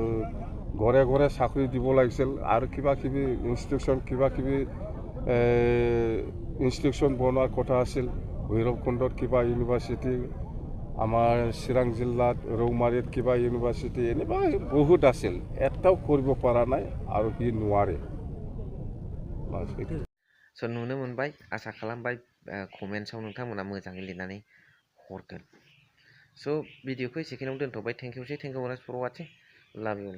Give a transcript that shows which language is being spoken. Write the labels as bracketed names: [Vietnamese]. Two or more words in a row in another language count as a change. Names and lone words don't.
[Assamese] আৰু ঘৰে ঘৰে চাকৰি দিব লাগিছিল আৰু কিবা কিবি ইনষ্টিটিউশ্যন বনোৱাৰ কথা আছিল ভৈৰৱকুণ্ডত কিবা ইউনিভাৰ্চিটি আমাৰ চিৰাং জিলাত ৰৌমাৰীত কিবা ইউনিভাৰ্চিটি এনেকুৱা বহুত আছিল এটাও কৰিব পৰা নাই আৰু সি নোৱাৰে [Bodo] स' नुनो मोनबाय आसा खालामबाय कमेन्ट्सआव नोंथांमोना मोजाङै लिरनानै हरगोन स' भिडिअखौ एसेखिनियाव दोनथ'बाय [English] thank you very much for watching love you